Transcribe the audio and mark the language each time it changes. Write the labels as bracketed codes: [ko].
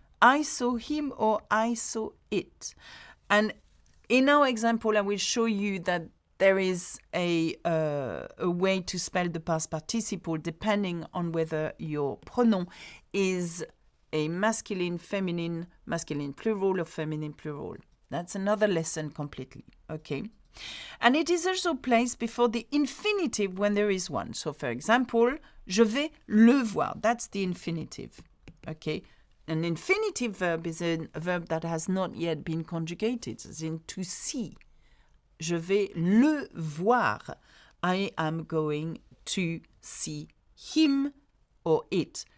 [en] I saw him or I saw it. And in our example, I will show you that there is a way to spell the past participle depending on whether your pronoun is a masculine plural, or feminine plural. That's another lesson completely, okay? And it is also placed before the infinitive when there is one. So, for example, [fr] je vais le voir. [en] That's the infinitive, okay? An infinitive verb is a verb that has not yet been conjugated, as in to see. [fr] Je vais le voir. [en] I am going to see him or it.